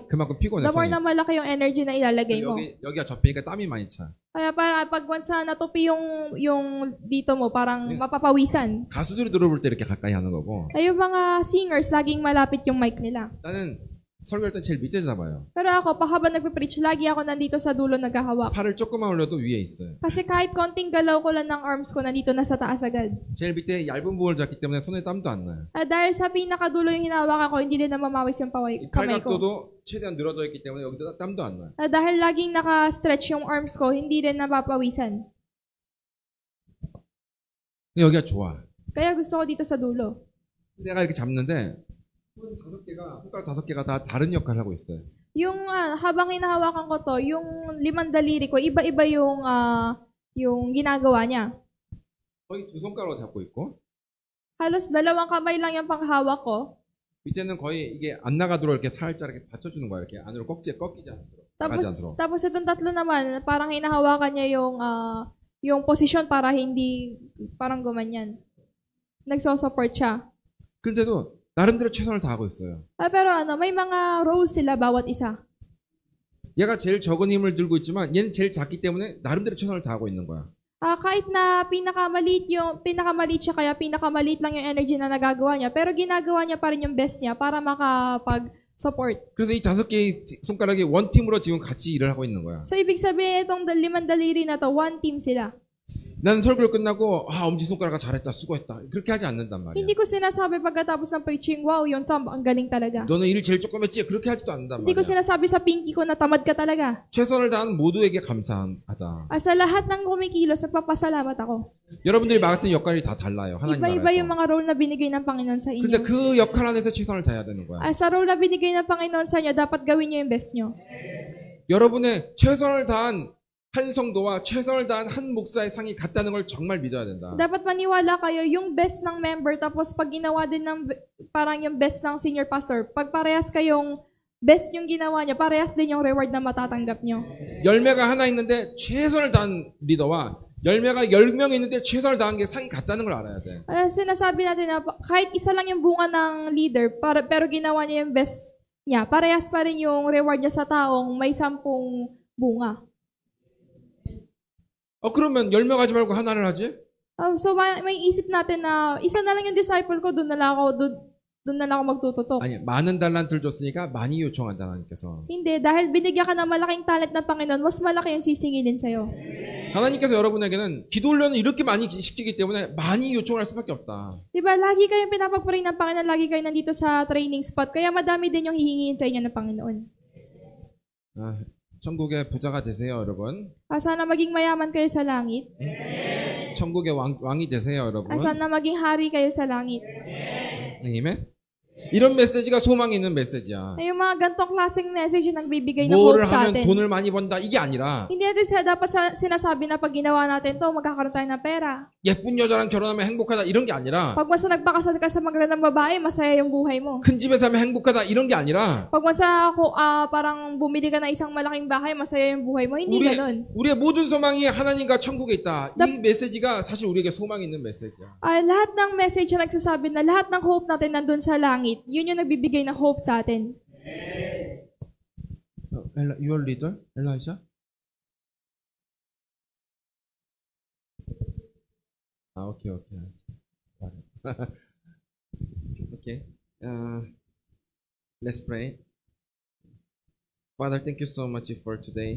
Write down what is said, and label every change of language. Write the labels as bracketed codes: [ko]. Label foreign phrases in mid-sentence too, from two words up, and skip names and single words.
[ko] 그만큼 피곤해. [tl] The more na malaki yung energy na ilalagay mo. [ko] 여기가 접히니까 땀이 많이 차. [tl] Kaya para pag once na natupi yung dito mo, parang mapapawisan. [ko] 가수들이 들어볼 때 이렇게 가까이 하는 거고. [tl] Ay yung mga singers, laging malapit yung mic nila. [ko] 나는 설교할 때 제일 밑에 잡아요. [tl] Pero ako, habang nagpe-preach, lagi ako nandito sa dulo naghahawak. [ko] 팔을 조금만 올려도 위에 있어요. [tl] Kasi kahit konting galaw ko lang ng arms ko, nandito na sa taas agad. [ko] 제일 밑에 얇은 부분을 잡기 때문에 손에 땀도 안 나요. [tl] Dahil sa pinakadulo yung hinawakan ko, hindi din na mamawis yung [ko] 이 [tl] kamay ko. [ko] 팔각도도 최대한 늘어져 있기 때문에 여기도 땀도 안 나요. [tl] Dahil laging naka-stretch yung arms ko, hindi din napapawisan. [ko] 근데 여기가 좋아. [tl] Kaya gusto ko dito sa dulo. [ko] 내가 이렇게 잡는데 손가락 5개가 다 다른 역할을 하고 있어요. [tl] Yung habang hinahawakan ko to, yung 5 daliri ko, iba-iba yung ginagawa niya. [ko] 거의 2손가락으로 잡고 있고 [tl] Halos 2 kamay lang yung panghawak ko. [ko] 밑에는 거의 이게 안 나가도록 이렇게 살짝 이렇게 받쳐주는 거야. 이렇게 안으로 꺾이지 않도록. 나가지 않도록. [tl] Tapos itong tatlo naman, parang hinahawakan niya yung posisyon para hindi parang gumanyan. Nagso-support siya. [ko] 그런데도 나름대로 최선을 다하고 있어요. [tl] Pero may mga roles sila bawat isa. [ko] 얘가 제일 적은 힘을 들고 있지만 얘는 제일 작기 때문에 나름대로 최선을 다하고 있는 거야. [tl] Kahit na pinakamaliit siya, kaya pinakamaliit lang yung energy na nagagawa niya, pero ginagawa niya pa rin yung best niya para makapag-support. [ko] 그래서 이 5개의 손가락이 원팀으로 지금 같이 일을 하고 있는 거야. [tl] So, ibig sabihin, itong 5 daliri na to, [en] one team [tl] sila. [ko] 나는 설교를 끝나고 엄지손가락아 잘했다 수고했다 그렇게 하지 않는단 말이야. [tl] Hindi ko sinasabi pagkatapos ng preaching, wow, yung thumb, ang galing talaga. [ko] 너는 일 제일 조금 했지 그렇게 하지도 않는단 [tl] Hindi ko [ko] 말이야. [tl] sinasabi sa pinky ko na tamad ka talaga. [ko] 최선을 다한 모두에게 감사하다. [tl] Sa lahat ng kumikilos, nagpapasalamat ako. [ko] 여러분들이 맡은 역할이 다 달라요. 하나님 [tl] Iba-iba yung [ko] 나라에서. [tl] mga role na binigay ng Panginoon sa [ko] 근데 [tl] inyo. [ko] 그 역할 안에서 최선을 다해야 되는 거야. [tl] Sa role na binigay ng Panginoon sa inyo, dapat gawin niyo yung best niyo. [ko] 여러분의 최선을 다한 한 성도와 최선을 다한 한 목사의 상이 같다는 걸 정말 믿어야 된다. [tl] Dapat maniwala kayo yung best ng member, tapos pag ginawa din ng parang yung best ng [en] senior pastor, [tl] pag parehas kayong best yung ginawa niya, parehas din yung reward na matatanggap niyo. [ko] 열매가 하나 있는데 최선을 다한 리더와 열매가 10명 있는데 최선을 다한 게 상이 같다는 걸 알아야 돼. [tl] Sinasabi natin na kahit isa lang yung bunga ng leader, pero ginawa niya yung best niya, parehas pa rin yung reward niya sa taong may 10 bunga. [ko] 그러면 10명 하지 말고 하나를 하지? [tl] So may isip natin na isa na lang yung disciple ko, doon na lang ako magtututok. [ko] 아니, 많은 달란트를 줬으니까 많이 요청한다 하나님께서. [tl] Hindi, dahil binigyan ka ng malaking talent ng Panginoon, mas malaki yung sisingilin sa'yo. [ko] 하나님께서 여러분에게는 기도 훈련을 이렇게 많이 시키기 때문에 많이 요청을 할 수밖에 없다. [tl] Diba, lagi kayong pinapag-pray ng Panginoon, lagi kayo nandito sa [en] training spot, [tl] kaya madami din yung hihingin sa inyo ng Panginoon. [ko] 천국의 부자가 되세요, 여러분. [tl] Sana maging mayaman kayo sa langit. [ko] 천국의 왕이 되세요, 여러분. [tl] Sana maging hari kayo sa langit. [ko] 아멘. 이런 메시지가 소망이 있는 메시지야. [tl] Yung mga gantong klaseng message yung nagbibigay ng hope [ko] 뭐를 [tl] sa [ko] 하면 [tl] atin. [ko] 돈을 많이 번다 이게 아니라 [tl] Hindi natin dapat sinasabi na pag ginawa natin to, magkakaroon tayo ng pera. [ko] 예쁜 여자랑 결혼하면 행복하다 이런 게 아니라 [tl] Pag man sa nagpakasal ka sa magandang babae, masaya yung buhay mo. [ko] 큰 집에 살면 행복하다 이런 게 아니라 [tl] Pag man sa parang bumili ka ng isang malaking bahay, masaya yung buhay mo. Hindi ganun. [ko] 우리의 모든 소망이 하나님과 천국에 있다. 이 메시지가 사실 우리에게 소망이 있는 메시지야. [tl] Lahat ng message na nagsasabi na lahat ng hope natin nandun sa langit, yun yung nagbibigay ng hope sa atin. [en] Your leader, Elijah? Okay. Okay. Let's pray. Father, thank you so much for today.